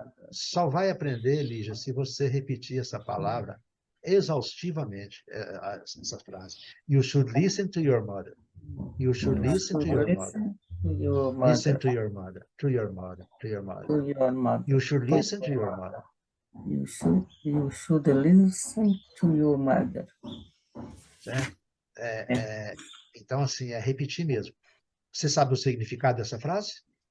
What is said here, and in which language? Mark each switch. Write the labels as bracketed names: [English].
[Portuguese] Só vai aprender, Lígia, se você repetir essa palavra exaustivamente, essa frase. [English] You should listen to your mother. You should listen to your mother. Listen to your mother. To your mother. To your mother. You should listen to your mother. You should listen to your mother. [Portuguese] Certo? Então, assim, é repetir mesmo. Você sabe o significado dessa frase?